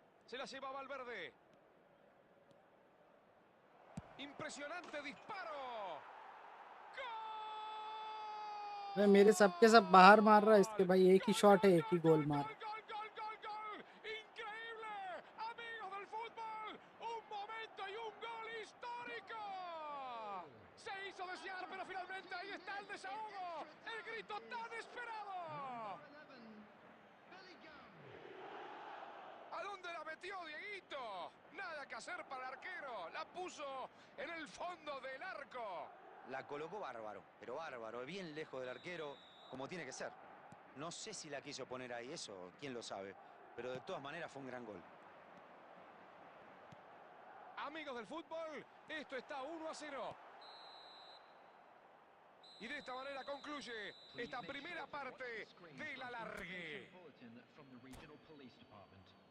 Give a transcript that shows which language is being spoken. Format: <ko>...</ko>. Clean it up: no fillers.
<es>Se la lleva Valverde. Impresionante disparo. ¡Gol!</es> <hi>अरे मेरे सबके सब बाहर मार रहा है इसके भाई. एक ही शॉट है, एक ही गोल मार.</hi> <es>¡Gol, gol, gol, gol, gol! ¡Increíble! Amigos del fútbol, un momento y un gol histórico. Se hizo desear, pero finalmente ahí está el desahogo. El grito tan esperado. 11, Bellingham. ¿A dónde la metió Dieguito? Nada que hacer para el arquero. La puso en el fondo del arco. La colocó bárbaro, pero bárbaro, bien lejos del arquero, como tiene que ser. No sé si la quiso poner ahí, eso, quién lo sabe. Pero de todas maneras fue un gran gol. Amigos del fútbol, esto está 1-0. Y de esta manera concluye esta primera parte del alargue.</es> <en>Bulletin from the Regional Police Department.</en>